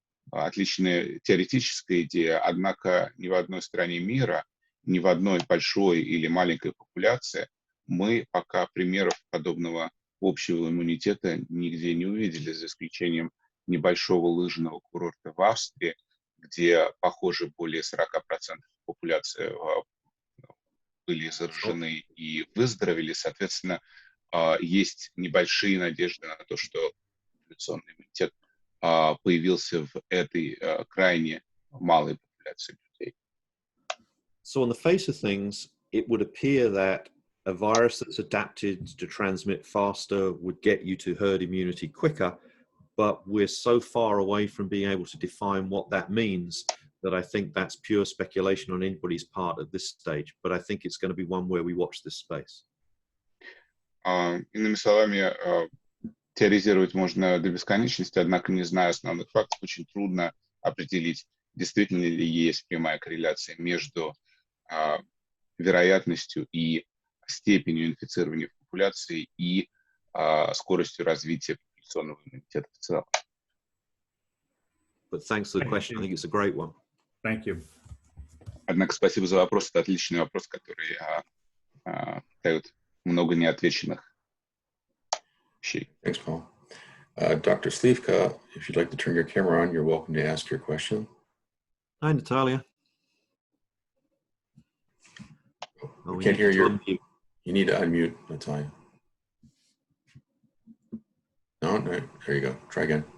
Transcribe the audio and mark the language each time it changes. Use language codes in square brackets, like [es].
[ru] отличная теоретическая идея, однако ни в одной стране мира, ни в одной большой или маленькой популяции мы пока примеров подобного общего иммунитета нигде не увидели, за исключением небольшого лыжного курорта в Австрии, где, похоже, более 40% популяции были заражены и выздоровели. Соответственно, есть небольшие надежды на то, что популяционный иммунитет появился в этой крайне малой популяции людей. [en] So on the face of things, it would appear that a virus that's adapted to transmit faster would get you to herd immunity quicker, but we're so far away from being able to define what that means that I think that's pure speculation on anybody's part at this stage. But I think it's going to be one where we watch this space. [ru] Иными словами, теоризировать можно до бесконечности, однако, не зная основных фактов, очень трудно определить, действительно ли есть прямая корреляция между вероятностью и степенью инфицирования в популяции и скоростью развития популяционного иммунитета в целом. [en] but thanks for the question. I think it's a great one. Thank you. [ru] Однако спасибо за вопрос. Это отличный вопрос, который дает много неотвеченных вещей. [en] Thanks, Paul. Dr. Slivka, if you'd like to turn your camera on, you're welcome to ask your question. Hi, Natalia. We can't hear you. You need to unmute, Natalia. No, no, there you go. Try again.